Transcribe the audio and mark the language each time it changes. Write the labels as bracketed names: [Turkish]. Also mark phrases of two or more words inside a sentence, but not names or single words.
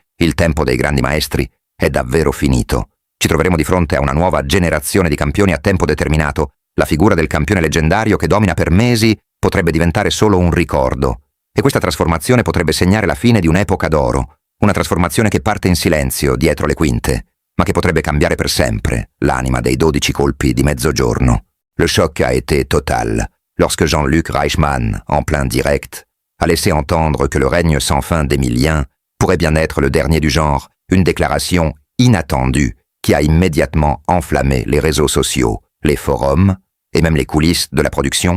[Italian] Il tempo dei grandi maestri è davvero finito. Ci troveremo di fronte a una nuova generazione di campioni a tempo determinato. La figura del campione leggendario che domina per mesi potrebbe diventare solo un ricordo. E questa trasformazione potrebbe segnare la fine di un'epoca d'oro. Una trasformazione che parte in silenzio dietro le quinte, ma che potrebbe cambiare per sempre l'anima dei 12 colpi di mezzogiorno. [French] Le choc a été total lorsque Jean-Luc Reichmann, en plein direct, a laissé entendre que le règne sans fin d'Emilien pourrait bien être le dernier du genre, une déclaration inattendue qui a immédiatement enflammé les réseaux sociaux, les forums et même les coulisses de la production.